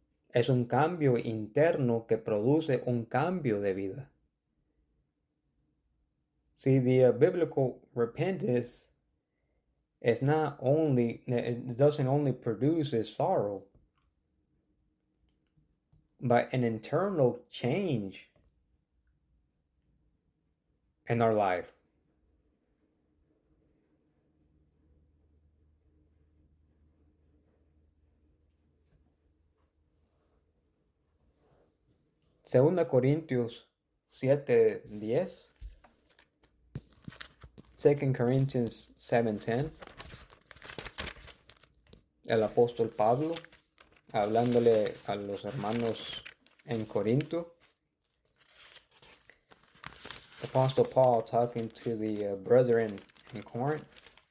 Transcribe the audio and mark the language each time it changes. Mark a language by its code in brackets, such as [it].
[es] Es un cambio interno que produce un cambio de vida. [en] See, the biblical repentance is not only, it doesn't only produce sorrow, but an internal change in our life. [es] Segunda Corintios 7:10. [en] 2 Corinthians 7:10. [es] El apóstol Pablo, hablándole a los hermanos en Corinto. [en] Apostle Paul talking to the brethren in Corinth.